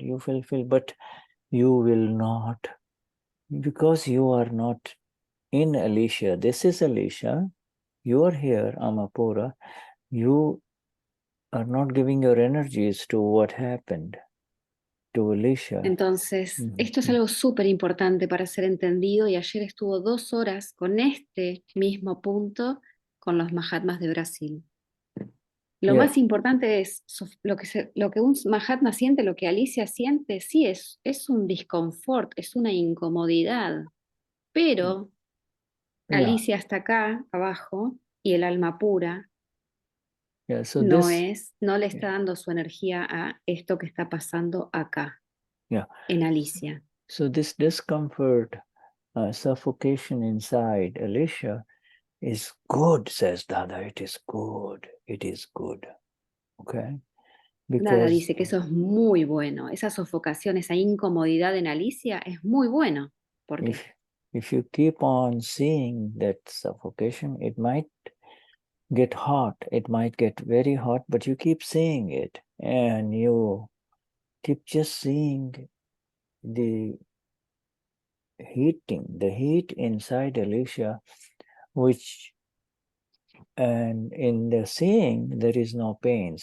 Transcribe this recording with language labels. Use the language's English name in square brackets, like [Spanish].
[English] You feel, but you will not, because you are not in Alicia. This is Alicia. You are here, Amapura. You are not giving your energies to what happened to Alicia. [Spanish] Entonces, esto es algo súper importante para ser entendido y ayer estuvo 2 horas con este mismo punto con los Mahatmas de Brasil. Lo más importante es lo que un Mahatma siente, lo que Alicia siente, sí es un disconfort, es una incomodidad, pero Alicia está acá abajo y el alma pura no le está dando su energía a esto que está pasando acá, en Alicia. [English] So this discomfort, suffocation inside Alicia is good, says Dada. It is good. It is good. Okay? [Spanish] Dada dice que eso es muy bueno. Esa sofocación, esa incomodidad en Alicia es muy bueno. ¿Por qué? [English] If you keep on seeing that suffocation, it might get hot. It might get very hot, but you keep seeing it and you keep just seeing the heat inside Alicia, and in the seeing, there is no pain.